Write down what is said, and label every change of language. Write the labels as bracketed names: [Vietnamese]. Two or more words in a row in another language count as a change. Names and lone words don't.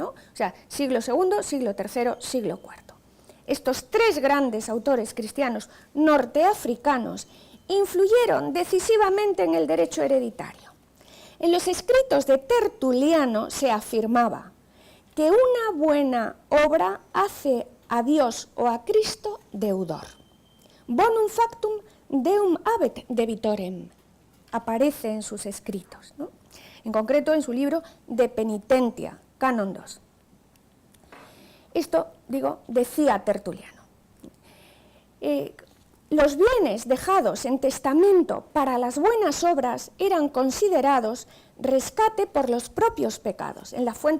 [Spanish] O sea, siglo II, siglo III, siglo IV. Estos tres grandes autores cristianos norteafricanos influyeron decisivamente en el derecho hereditario. En los escritos de Tertuliano se afirmaba que una buena obra hace a Dios o a Cristo deudor. [Latin] Bonum factum deum habet debitorem. [Spanish] Aparece en sus escritos, ¿no? En concreto en su libro De Penitentia, Canon 2. Esto, decía Tertuliano. Los bienes dejados en testamento para las buenas obras eran considerados rescate por los propios pecados.